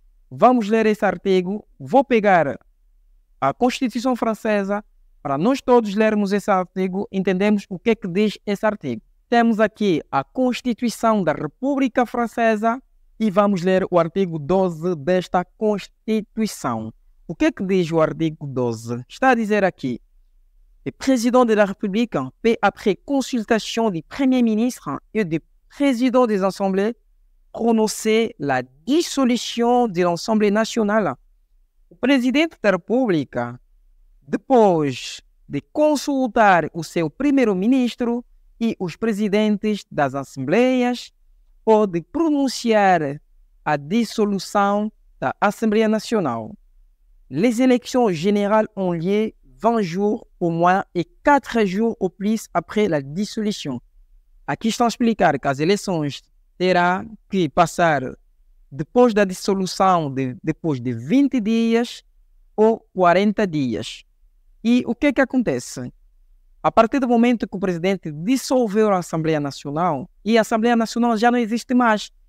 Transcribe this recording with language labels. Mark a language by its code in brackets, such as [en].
[pt] Vamos ler esse artigo. Vou pegar a Constituição Francesa para nós todos lermos esse artigo, entendemos o que é que diz esse artigo. Temos aqui a Constituição da República Francesa e vamos ler o artigo 12 desta Constituição. O que é que diz o artigo 12? Está a dizer aqui: [fr] le président de la République peut, après consultation du Premier ministre et du président des assemblées, prononcer la dissolution de l'Assemblée nationale. [pt] O presidente da República, depois de consultar o seu primeiro-ministro e os presidentes das assembleias, pode pronunciar a dissolução da Assembleia Nacional. [fr] Les élections générales ont lieu 20 jours au moins et 4 jours au plus après la dissolution. [pt] Aqui estão a explicar que as eleições terá que passar depois da dissolução, depois de 20 dias ou 40 dias. E o que é que acontece? A partir do momento que o presidente dissolveu a Assembleia Nacional, e a Assembleia Nacional já não existe mais.